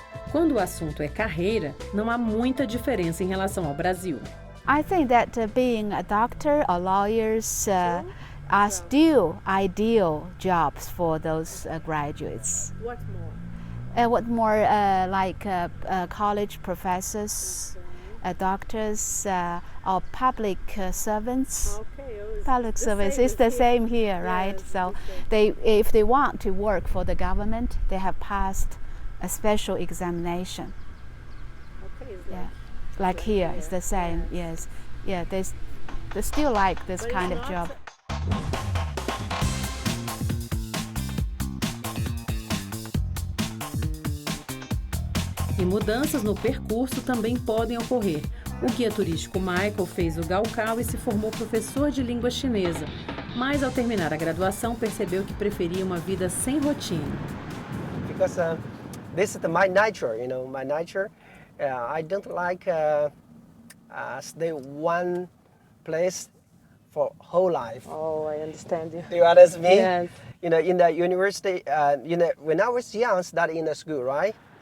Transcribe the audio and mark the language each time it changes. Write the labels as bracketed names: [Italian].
[Portuguese] Quando o assunto é carreira, não há muita diferença em relação ao Brasil. [English] I think that being a doctor or lawyers are still ideal jobs for those graduates. What more? What more like college professors, doctors, or public servants. Public service is the same here, right? So if they want to work for the government, they have passed a special examination. Yeah, like here, it's the same. Yes, yeah, they still like this kind of job. [Portuguese] E mudanças no percurso também podem ocorrer. O guia turístico Michael fez o Gaokao e se formou professor de língua chinesa. Mas ao terminar a graduação percebeu que preferia uma vida sem rotina. [English] Because this is my nature, my nature. I don't like stay one place for whole life. Oh, I understand you. Do you understand me? Yes. In the university, when I was young, study in the school, right?